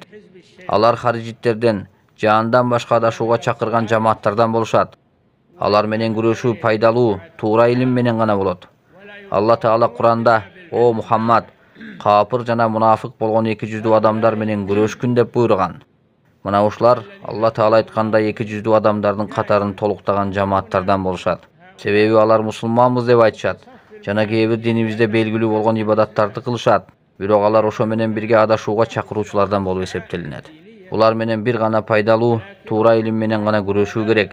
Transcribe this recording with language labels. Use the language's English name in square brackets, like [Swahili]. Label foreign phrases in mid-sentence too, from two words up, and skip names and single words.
[Kyrgyz] Alar harijitlerden, jahandan başka adaşууга çakırgan jamaatlardan boluşat. Alar menen güreşүү paydalуу, tuura ilim menen gana bolot. Allah Taala Kur'anda, "O Muhammad, kafir jana munafık bolgon iki yüzdүү adamlar menen güreşkün" dep buyurgan. Mına uşular Allah Taala aytkандай iki yüzdүү adamdардын катарын толуктаган жамааттардан болушат. Себеби алар мусулманбыз деп айтышат. Жана кээ бир динибизде белгилүү болгон ибадаттарды кылышат. Бирок алар ошо менен бирге адашууга чакыруучулардан болуп эсептелинет. Булар менен бир гана пайдалуу, туура илим менен гана күрөшүү керек.